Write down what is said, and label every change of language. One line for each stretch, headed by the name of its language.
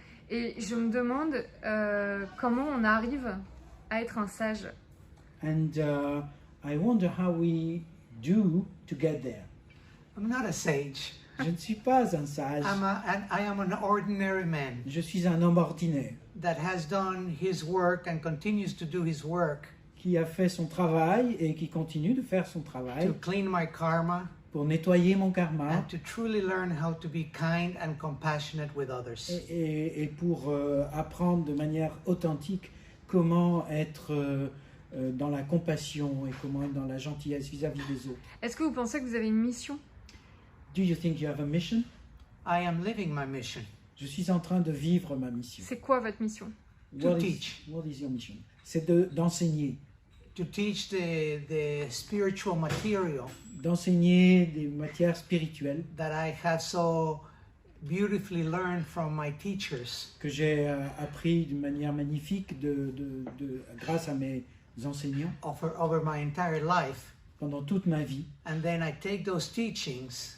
French: Et je me demande comment on arrive à être un sage.
English: And I wonder how we do to get there. I'm not a sage.
French: Je ne suis pas un sage,
English: I am an ordinary man
French: je suis un homme ordinaire
English: that has done his work and continues to do his work
French: qui a fait son travail et qui continue de faire son travail
English: to clean my karma
French: pour nettoyer mon karma
English: and to truly learn how to be kind and compassionate with others.
French: et pour apprendre de manière authentique comment être dans la compassion et comment être dans la gentillesse vis-à-vis des autres. Est-ce que vous pensez que vous avez une mission?
English: Do you think you have a mission? I am living my mission
French: Je suis en train de vivre ma mission. C'est quoi votre mission?
English: To What teach. is your mission?
French: C'est d'enseigner.
English: to teach the spiritual material
French: D'enseigner des matières spirituelles
English: that I had so beautifully learned from my teachers.
French: que j'ai appris d'une manière magnifique grâce à mes enseignants
English: Over my entire life.
French: pendant toute ma vie.
English: And then I take those teachings,